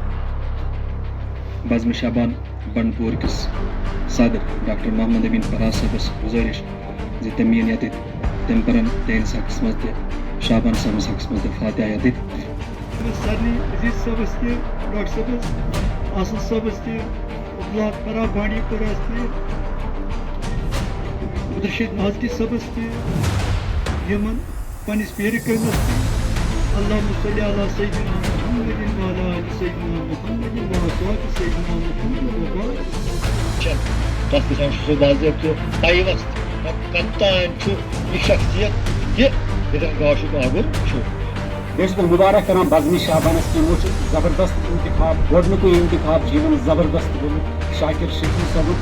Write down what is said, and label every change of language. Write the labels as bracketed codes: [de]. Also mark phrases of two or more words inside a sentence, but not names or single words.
[ks] بزمِ شابان بنڈپور کِس صدر ڈاکٹر محمد امین فراز صٲبس گُزٲرِش زِ تِم یِن ییٚتٮ۪تھ تِم پرن تِہنٛدِس حقس منٛز تہِ شابان صٲبس حقس منٛز تہِ فاتحہ ییٚتٮ۪تھ. سارنٕے عزیز صٲبس تہِ ڈاکٹر صٲبس آصف صٲبس تہِ بلاک پرا بانڈی پورہس تہِ عبدالرشید مہازتی صٲبس تہِ یِمن پننِس پیرِ کٲمس تہِ [ar] اللہُمَّ صلی علی سیدنا محمد وعلی آلِ سیدنا محمد وعلی سیدنا محمد وبارک. [ks] تتھ گژھان چھُ سُہ باضٲبطہٕ پیوست کپتان چھُ یہِ شخصیت یہِ ییٚتٮ۪ن گاشُک آگُر چھُ. بیٚیہِ چھُس بہٕ مُبارک کران بزمِ شابانس یِمو چھُ زبردست انتخاب گۄڈنیُکُے انتخاب چھُ یِمن زبردست گوٚمُت شاکر شفیع صٲبُن.